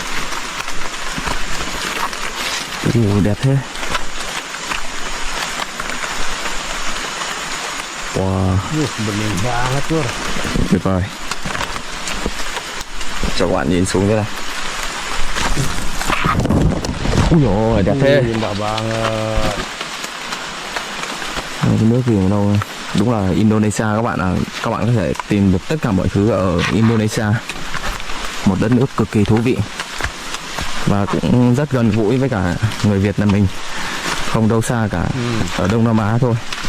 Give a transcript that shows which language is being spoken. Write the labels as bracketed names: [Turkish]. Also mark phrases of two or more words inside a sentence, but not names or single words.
[Vietnamese] Đẹp thế. Wow, [Indonesian] Bening banget Lur. [Vietnamese] tuyệt vời. Cho các bạn nhìn xuống thế này. Ui dồi ôi, đẹp thế. [Indonesian] Indah banget. [Vietnamese] Cái nước gì ở đâu? Đúng là Indonesia các bạn à, các bạn có thể tìm được tất cả mọi thứ ở Indonesia. Một đất nước cực kỳ thú vị và cũng rất gần gũi với cả người Việt Nam mình, không đâu xa cả, ở Đông Nam Á thôi.